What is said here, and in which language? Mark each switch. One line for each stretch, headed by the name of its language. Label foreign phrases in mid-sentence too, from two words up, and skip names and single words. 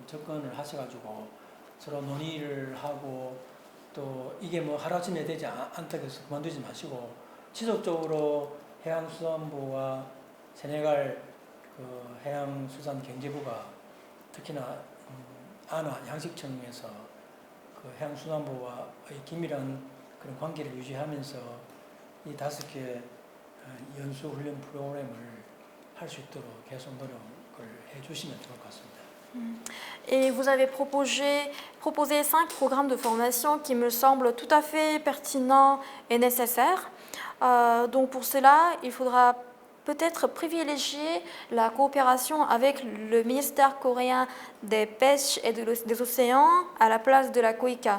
Korean: 접근을 하셔가지고 서로 논의를 하고 또 이게 뭐 하루아침에 되지 않다고 해서 그만두지 마시고 지속적으로 해양수산부와 세네갈 그 해양수산경제부가 특히나 아나 양식청에서 그 해양수산부와의 긴밀한 그런 관계를 유지하면서 이 5개 연수훈련 프로그램을 할 수 있도록 계속 노력을 해주시면 좋을 것 같습니다.
French: Et vous avez proposé 5 programmes de formation qui me semblent tout à fait pertinents et nécessaires. Donc pour cela, il faudra peut-être privilégier la coopération avec le ministère coréen des pêches et des océans à la place de la KOICA.